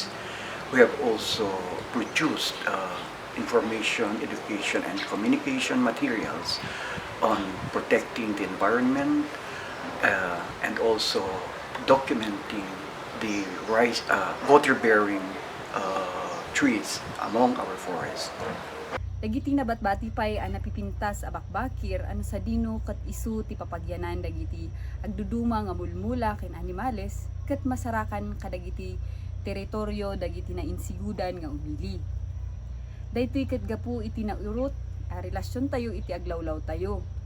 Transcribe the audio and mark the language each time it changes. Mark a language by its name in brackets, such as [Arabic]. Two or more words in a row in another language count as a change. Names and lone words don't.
[English] We have also produced information, education, and communication materials on protecting the environment and also documenting the rice water-bearing trees among our forest. [Iloko] Dagiti nabatbati pay ang napipintas a bakbakir ano sa dino ket isu ti papagyanan dagiti agduduma nga mulmula ken animales ket masarakan kadagiti teritoryo dagiti nainsigudan nga umili. Daytoy ket gapu iti naurot a relasyon tayo iti aglawlaw tayo.